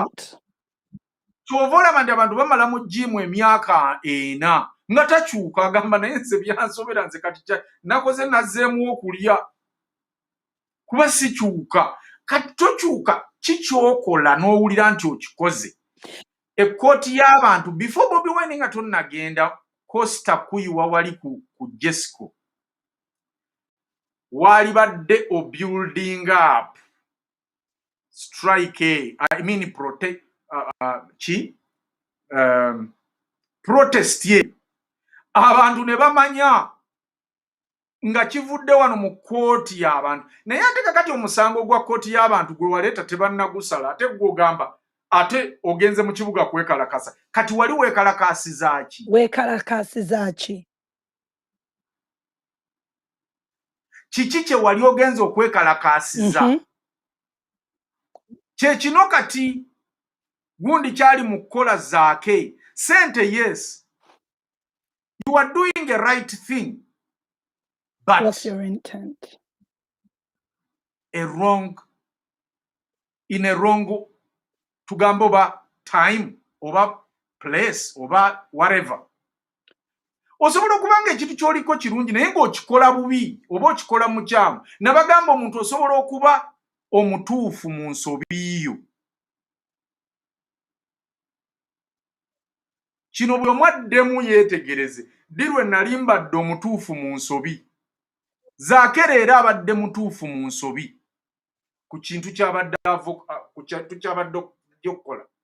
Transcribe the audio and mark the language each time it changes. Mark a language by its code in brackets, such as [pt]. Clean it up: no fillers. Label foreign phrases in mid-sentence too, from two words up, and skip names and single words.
[lg] Kyova olaba nti abantu bamala mu gyimu emyaka 4 nga takyuka agamba naye nze byansobera nze kati nakoze nazzeemu okulya kuba sikyuka kati tokyuka kikyokola n'owulira nti okikoze. Ekkooti y'abantu before Bobi Wine nga tonnagenda Costa kuyiwa wali ku Jesco wali badde o [en] building up strike I mean protect protest [lg] ye abantu ne bamanya nga kivudde wano mu kkooti y'abantu naye ate kakati omusango gwa kkooti y'abantu gwe waleeta tebannagusala ate gwogamba ate ogenze mu kibuga kwekalakasa kati wali weekalakasiza ki? Weekalakasiza ki? Kiki kye wali ogenze okwekalakasiza? Kye kino kati gundi kyali mu kukola zaake sente [en] yes you are doing a right thing but what's your intent? In a wrong [lg] tugambo oba time oba place oba whatever osobola okubanga ekintu kyoliko kirungi naye ng'okikola bubi oba okikola mukyamu nabagamba omuntu osobola okuba omutuufu mu nsobi yo. Kino bwe mwaddemu yeetegereze ddi lwe nali mbadde omutuufu mu nsobi zaake leero abadde mutuufu mu nsobi ku kintu kyabadde okukola.